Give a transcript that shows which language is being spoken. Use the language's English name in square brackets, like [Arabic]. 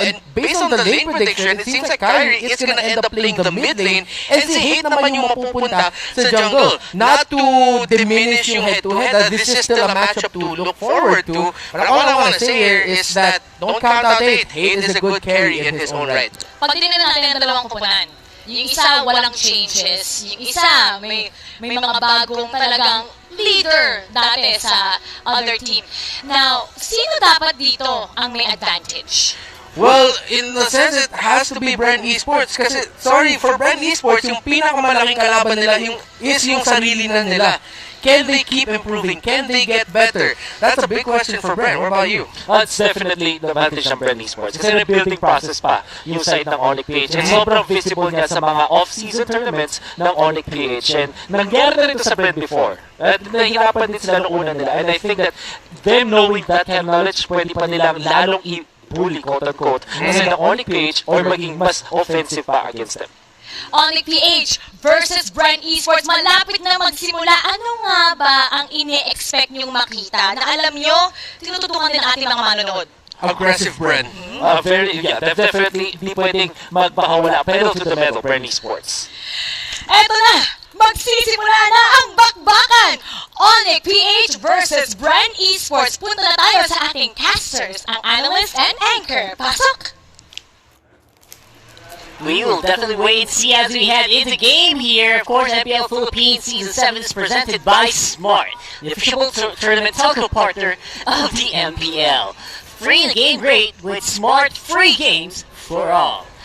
[English] And based on the lane prediction, it seems like Kyrie is gonna end up playing the mid lane and [Filipino] si Hate naman yung mapupunta sa jungle. [English] Not to diminish [Filipino] yung [English] head-to-head, this is still a matchup to look forward to. But all I wanna say here is that don't count out Hate. Hate is a good carry in his own right. [Filipino] Pag tinignan natin ang dalawang kupunan, yung isa walang changes, yung isa may mga bagong talagang leader dati sa other team. Now, sino dapat dito ang may advantage? [English] Well, in the sense, it has to be Brand Esports. Kasi, sorry, for Brand Esports, [Filipino] yung pinakamalaking kalaban nila is yung sarili na nila. [English] Can they keep improving? Can they get better? That's a big question for Brand. What about you? That's definitely the advantage [Filipino] ng [English] Brand Esports. [Filipino] Kasi rebuilding process pa yung side ng Onyx PH. And sobrang visible niya sa mga off-season tournaments ng Onyx PH. And nangyari na rin ito sa Brand before. At nahirapan din sila noong una nila. [English] And I think that them knowing that kind of knowledge, [Filipino] pwede pa nilang lalong bully, [English] quote-unquote, kasi ng Onyx PH or maging mas offensive pa against them. [Filipino] Omlet PH versus Brand Esports, malapit na magsimula. Ano nga ba ang ine-expect nyong makita na alam nyo, tinututukan din ating mga manonood? Aggressive Brand. Definitely, hindi pwedeng magbakawala. [English] Pedal to the metal, Brand Esports. [Filipino] Eto na! Magsisimula na ang bakbakan! Onyx PH versus Brand Esports. Punta na tayo sa ating casters, ang analyst and anchor. Pasok! [English] We will definitely wait and see as we head into game here. Of course, MPL Philippines Season 7 is presented by Smart, the official tournament telco partner of the MPL. Free in the game rate with Smart free games for all.